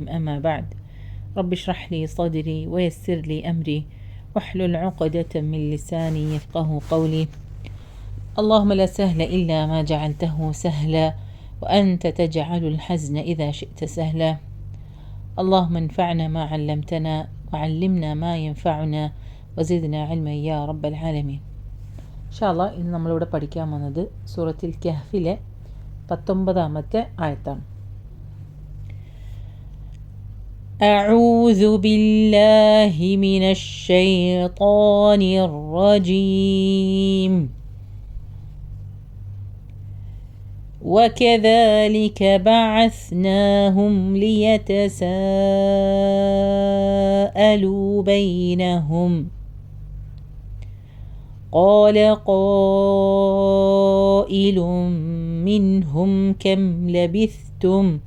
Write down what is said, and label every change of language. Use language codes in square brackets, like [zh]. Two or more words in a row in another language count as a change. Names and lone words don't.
[ar] أما بعد، رب اشرح لي صدري ويسر لي أمري واحلل عقدة من لساني يفقه قولي. اللهم لا سهل إلا ما جعلته سهلا وأنت تجعل الحزن إذا شئت سهلا. اللهم انفعنا ما علمتنا وعلمنا ما ينفعنا وزدنا علما يا رب العالمين. إن شاء الله [ml] ഇന്ന് നമ്മളിവിടെ പഠിക്കാൻ വന്നത് സൂറത്തുൽ കഹ്ഫിലെ 19-ാമത്തെ ആയത്താണ്. [ar] أعوذ بالله من الشيطان الرجيم. وكذلك بعثناهم ليتساءلوا بينهم قال قائل منهم كم لبثتم